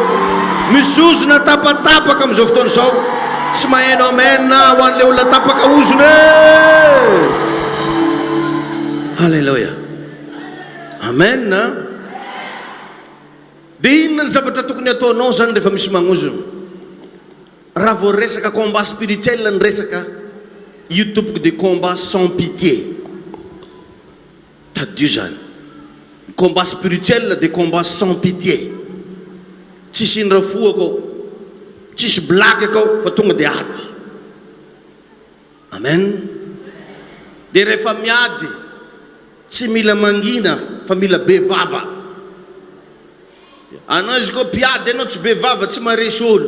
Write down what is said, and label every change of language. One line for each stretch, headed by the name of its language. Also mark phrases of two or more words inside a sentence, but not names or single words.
Malagasy: Misy ozona tapatapaka amin'izao fotoana izao. Tsy maheno amen na ho an'ilay olona tapaka ozona e. Halleluja. Amen na. Dia inona ny zavatra tokony ataonao zany rehefa misy magnozona? Raha vao resaka
French: combat spirituel
Malagasy: ny resaka, io tompoko de
French: combat sans pitié.
Malagasy: Tadio zany.
French: Combat spirituel de combat sans pitié.
Malagasy: Tsisy indra fo akao, tsisy blague akao, fa tonga dia ady. Amen. Dia rehefa miady, tsy mila mangina fa mila bevava. Anao izy koa mpiady anao tsy bevava, tsy maresy olo.